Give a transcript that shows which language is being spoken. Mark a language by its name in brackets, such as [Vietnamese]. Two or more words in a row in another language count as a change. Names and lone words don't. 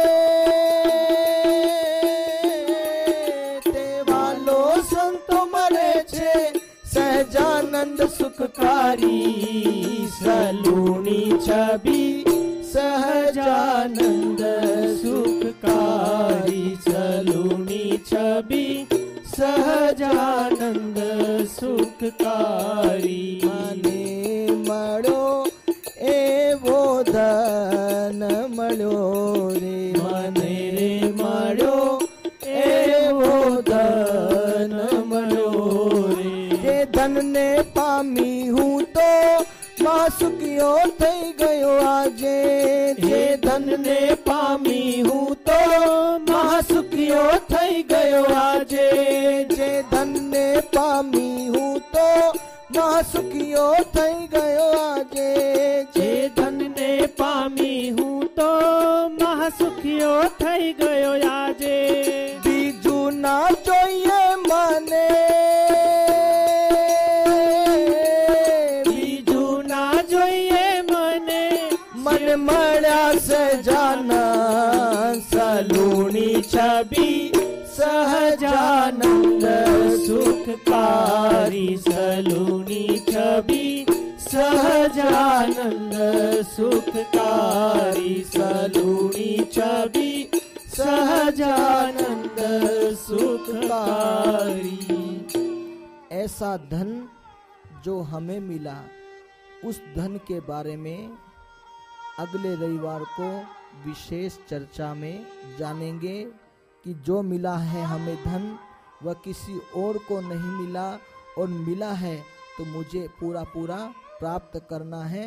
[Gujarati] તેવાલો સંતો મરે છે, સહજાનંદ સુખકારી, સલૂણી છવિ સહજાનંદ સુખકારી, સલૂણી છવિ સહજાનંદ સુખકારી। મને મળ્યો એવો ધન મળ્યો રે, મને રે મળ્યો એવો ધન મળ્યો રે, જે ધન ને પામી હું તો માસુકિયો થઈ ગયો આજે, જે ધન ને પામી હું તો માસુકિયો થઈ ગયો આજે, જે ધન ને પામી હું તો માસુકિયો થઈ ગયો આજે, જે ધન ને પામી હું તો મહાસુખિયો થઈ ગયો આજે। બીજું ના જોઈએ મને, મન મળ્યા સહજાનંદ, સલૂણી છવિ સહજાનંદ સુખકારી, સલૂણી છવિ સહજાનંદ સુખકારી, સલૂણી છવિ સહજાનંદ સુખકારી। [Hindi] ऐसा धन जो हमें मिला, उस धन के बारे में अगले रविवार को विशेष चर्चा में जानेंगे कि जो मिला है हमें धन वह किसी और को नहीं मिला, और मिला है तो मुझे पूरा पूरा प्राप्त करना है।